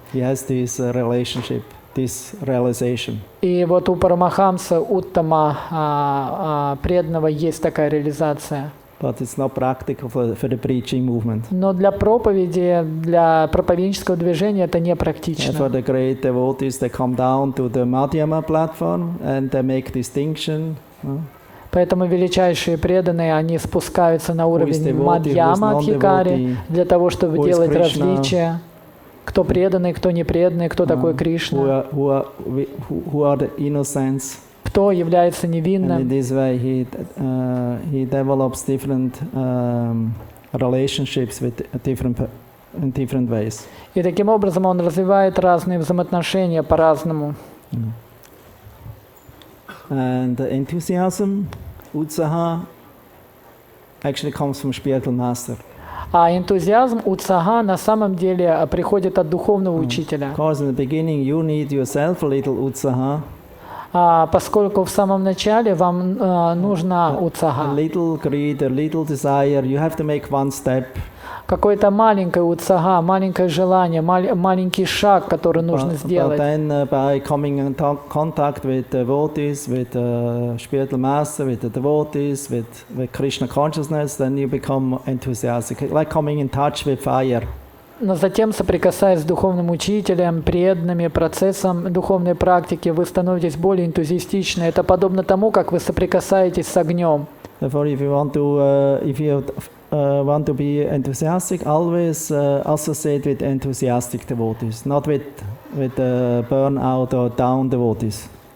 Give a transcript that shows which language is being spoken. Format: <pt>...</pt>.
<en>He has this relationship, this realization.</en> <ru>И вот у Парамахамса Уттама преданного есть такая реализация.</ru> <en>But it's not practical for the preaching movement.</en> <ru>Но для проповеди, для проповеднического движения это не практично.</ru> <en>For the great devotees, they come down to the Madhyama platform and they make distinction.</en> <ru>Поэтому величайшие преданные, они спускаются на уровень Мадьяма Адхикари для того, чтобы делать различия. Кто преданный, кто не преданный, кто такой Кришна.</ru> <en>Who are the innocents.</en> <ru>Кто является невинным.</ru> <en>And in this way he develops different relationships with in different ways.</en> <ru>И таким образом он развивает разные взаимоотношения по-разному.</ru> <en>And the enthusiasm, utsaha, actually comes from spiritual master.</en> <ru>А энтузиазм, утсага, на самом деле приходит от духовного учителя.</ru> <en>Of course, in the beginning you need yourself a little utsaha.</en> <ru>Поскольку в самом начале вам нужна утсага.</ru> <en>A little greed, a little desire, you have to make one step.</en> <ru>Какое-то маленькое утсага, маленькое желание, маленький шаг, который нужно сделать.</ru> <en>But then by coming in contact with devotees, with spiritual master, with the devotees, with Krishna consciousness, then you become enthusiastic, like coming in touch with fire.</en> <ru>Но затем, соприкасаясь с духовным учителем, преданными, процессом духовной практики, вы становитесь более энтузиастичны. Это подобно тому, как вы соприкасаетесь с огнем.</ru> <en>Therefore, if you want to be enthusiastic, always associate with enthusiastic devotees, not with burnout or down devotees.</en>